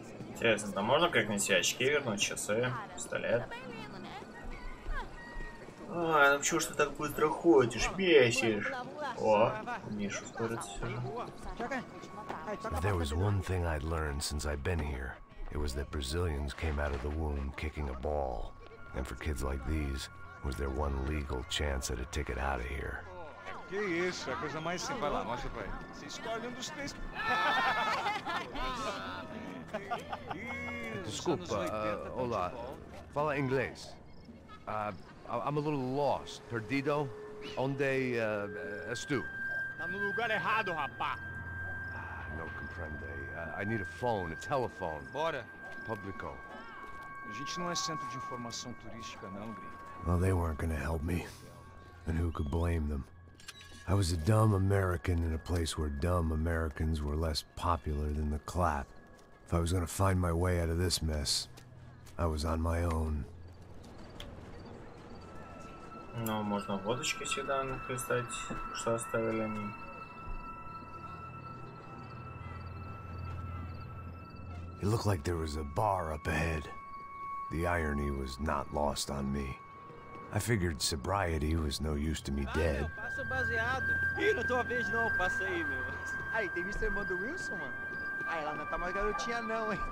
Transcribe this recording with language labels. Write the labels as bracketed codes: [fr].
[ru] Интересно, там можно как-нибудь себе очки вернуть, часы, пистолет? А, ну почему ж ты так быстро ходишь, бесишь? О, умеешь ускориться все же. [en] If there was one thing I'd learned since I've been here, it was that Brazilians came out of the womb kicking a ball. And for kids like these, was their one legal chance at a ticket out of here. [pt] Que isso, é a coisa mais simples. Vai lá, mostra pra ele. Você escolhe dos três. Desculpa, olá. Fala inglês. [en] I'm a little lost. [pt] Perdido? Onde és tu? Tá no lugar errado, rapá. [es] No comprende. [en] I need a phone, a telephone. [pt] Bora. Publico. A gente não é centro de informação turística, não, gringo. [en] Well, they weren't gonna help me. And who could blame them? I was a dumb American in a place where dumb Americans were less popular than the clap. If I was gonna find my way out of this mess, I was on my own. [ru] Ну, можно водочки всегда написать, что оставили они. [en] It looked like there was a bar up ahead. The irony was not lost on me. I figured sobriety was no use to me dead. [pt] Passa baseado. Ih, não tô a vez não, passa aí, meu. Aí, tem visto a irmã do Wilson, mano? Ah, ela não tá mais garotinha não, hein?